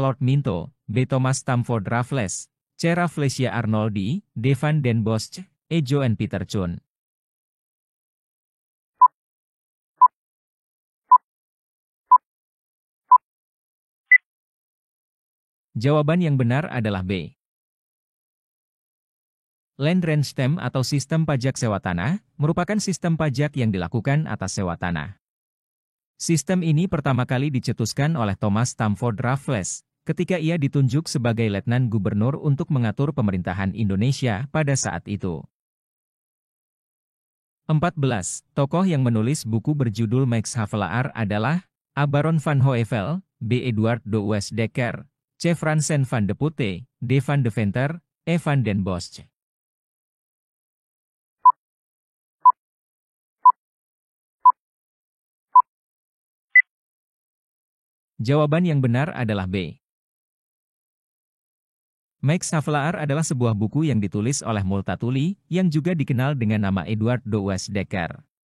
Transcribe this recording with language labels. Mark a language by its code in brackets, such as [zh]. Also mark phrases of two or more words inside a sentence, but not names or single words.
[id] Lord Minto, B. Thomas Stamford Raffles, C. Rafflesia Arnoldi, D. Van den Bosch, E. Johan Peter Chun. Jawaban yang benar adalah B. [en] Land rent system [id] atau sistem pajak sewa tanah, merupakan sistem pajak yang dilakukan atas sewa tanah. Sistem ini pertama kali dicetuskan oleh Thomas Stamford Raffles, ketika ia ditunjuk sebagai Letnan Gubernur untuk mengatur pemerintahan Indonesia pada saat itu. 14. Tokoh yang menulis buku berjudul Max Havelaar adalah A. Baron van Hoevel, B. Eduard de Westdekker, C. Fransen van de Putte, D. van de Venter, E. van den Bosch. Jawaban yang benar adalah B. Max Havelaar adalah sebuah buku yang ditulis oleh Multatuli, yang juga dikenal dengan nama Eduard de Westdekker.